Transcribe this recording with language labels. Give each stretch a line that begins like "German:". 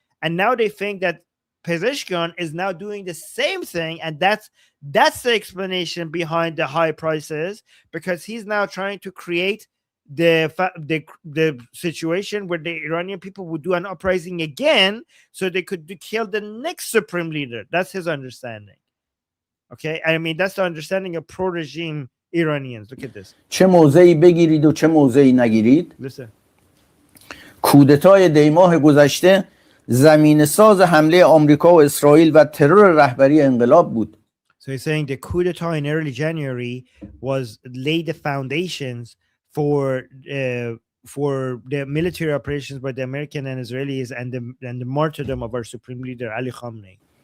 English: And now they think that Pezeshkian is now doing the same thing, and that's the explanation behind the high prices, because he's now trying to create the situation where the Iranian people would do an uprising again so they could kill the next supreme leader. That's his understanding. Okay, I mean, that's the understanding of pro-regime Iranians. Look at this.
Persian: چه موضعی بگیرید و چه موضعی نگیرید.
English: Listen.
Persian: کودتای دیماه گذشته زمین ساز حمله آمریکا و اسرائیل و ترور رهبری انقلاب بود.
English: So he's saying the coup d'etat in early January was laid the foundations for the military operations by the American and Israelis and the martyrdom of our supreme leader Ali Khamenei.